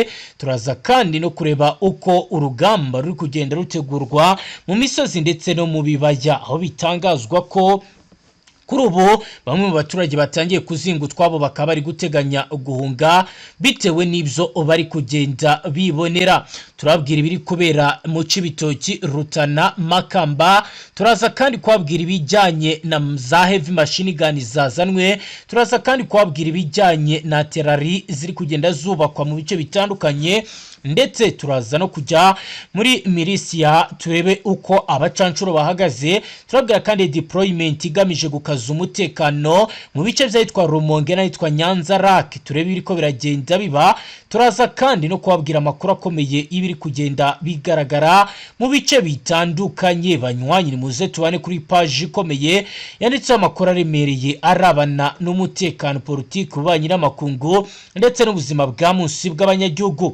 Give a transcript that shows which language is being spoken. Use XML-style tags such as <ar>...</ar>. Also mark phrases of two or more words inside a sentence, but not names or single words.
<rw>Turaza kandi no kureba uko urugamba ruri kugenda rutegurwa mu misozi ndetse no mu bibaya, aho bitangazwa ko kuri ubu bamwe mu baturage batangiye kuzinga utwabo bakaba bari guteganya guhunga bitewe n'ibyo bari kugenda bibonera. Turabwira ibiri kubera mu Cibitoki, Rutana, Makamba. Turaza kandi kwabwira ibijyanye na za</rw> <en>heavy machine gun</en> <rw>zazanwe. Turaza kandi kwabwira ibijyanye na terari ziri kugenda zubakwa mu bice bitandukanye, ndetse turaza no kujya muri milisia turebe uko abacancuro bahagaze. Turabwira kandi deployment igamije gukaza umutekano mu bice byitwa Rumonge n'itwa Nyanza Lake, turebe biriko biragenda biba. Turaza kandi no kubabwira amakuru akomeye ibiri kugenda bigaragara mu bice bitandukanye.</rw> <rn>Banywanyi muze tubane kuri page ikomeye yanditse amakuru aremereye arabana n'umutekano politike ubanye n'amakungu ndetse n'ubuzima bwa munsi bw'abanyagihugu.</rn>